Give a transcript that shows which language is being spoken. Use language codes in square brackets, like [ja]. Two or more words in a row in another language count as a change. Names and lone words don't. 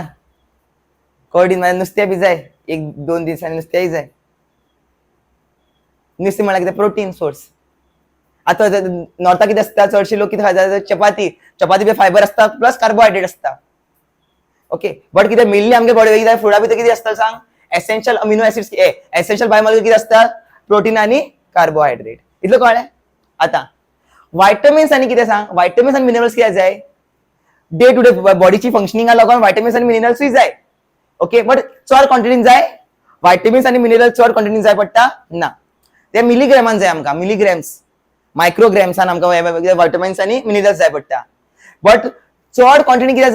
[kok] कडी नुस्तें बी जाय. 1-2 दिसांनी नुस्तेंय जाय. नुस्तें म्हळ्यार कितें? प्रोटीन सोर्स. आता नॉर्था कितें आसता? चडशे लोक कितें खातात? चपाती. चपाती बी फायबर आसता प्लस कार्बोहायड्रेट आसता. ओके. बट कितें मेनली आमगे बॉडी फुडा भितर कितें आसता सांग? [en] essential amino acids essential biomolecule [kok] किती असतात प्रोटीन आणि कार्बोहायड्रेट इतलं कळलं आता व्हायटमिन्स आणि किती सांग व्हायटमिन्स आणि मिनरल्स किती जाय [en] day to day [kok] बॉडीची फंक्शनिंगा लागून व्हायटमिन्स आणि मिनरल्स जाय [en] okay but [kok] चड क्वांटिटीन जाय व्हायटमिन्स आणि मिनरल्स चड क्वांटिटीन जाय पडटा ना ते मिलीग्रॅमान जाय आमकां [en] milligrams micrograms [kok] आमकां व्हायटमिन्स आणि मिनरल्स जाय पडटा बट चड क्वांटिटी कितें